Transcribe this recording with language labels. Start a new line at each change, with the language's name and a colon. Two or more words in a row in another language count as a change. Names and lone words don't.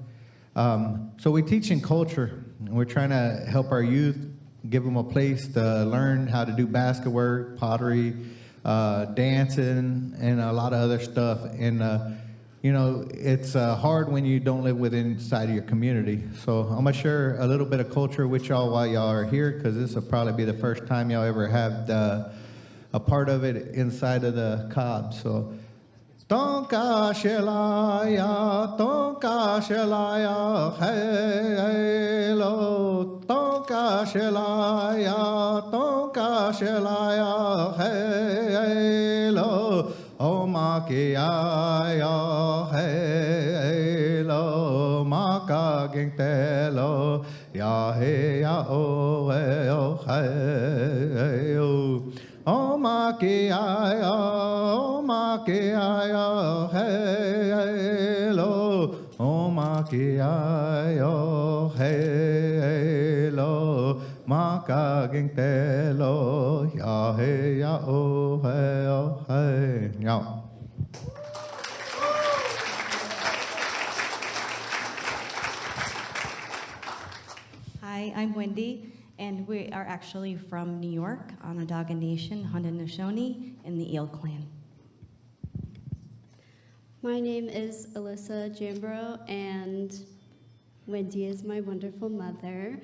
English: So we teach in culture, and we're trying to help our youth, give them a place to learn how to do basket work, pottery, dancing, and a lot of other stuff. And you know, it's hard when you don't live inside of your community. So I'm gonna share a little bit of culture with y'all while y'all are here, because this will probably be the first time y'all ever have a part of it inside of the Cobb. So. Tonka shelaya, hey lo. Tonka shelaya, hey lo. Omakiaya, hey lo. Maka gintelo, ya hey ya o hey o. Omakiaya, hey lo. Omakiaya, hey lo. Maka gintelo, ya hey ya o hey ya. Hi, I'm Wendy, and we are actually from New York, Onondaga Nation, Haudenosaunee, and the Eel Clan. My name is Alyssa Jambro, and Wendy is my wonderful mother.